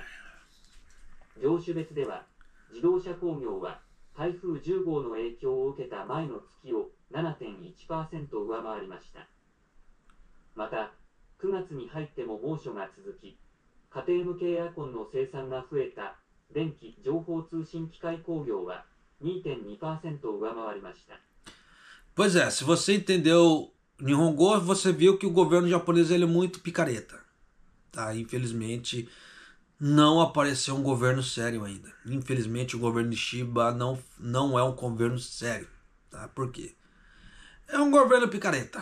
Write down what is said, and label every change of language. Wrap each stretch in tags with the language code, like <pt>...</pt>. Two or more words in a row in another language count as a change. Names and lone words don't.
<ja>業種別では、自動車工業は台風10号の影響を受けた前の月を 7.1% 上回りました。また、9月に入っても猛暑が続き、家庭向けエアコンの生産が増えた電気情報通信機械工業は 2.2% 上回りました。</ja> <pt>Pois é, se você entendeu Nihongo, você viu que o governo japonês ele é muito picareta. Tá? Infelizmente, não apareceu um governo sério ainda. Infelizmente o governo de Shiba não é um governo sério. Tá? Por quê? É um governo picareta.</pt>